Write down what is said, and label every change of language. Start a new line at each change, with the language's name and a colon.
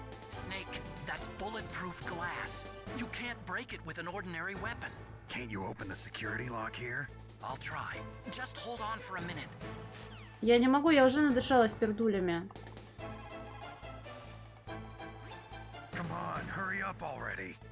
English: Snake, that's bulletproof glass. You can't break it with an ordinary weapon. Can't you open the security lock here? I'll try. Just hold on for a minute.
Russian: Я не могу, я уже надышалась пердулями.
English: Come on, hurry up already.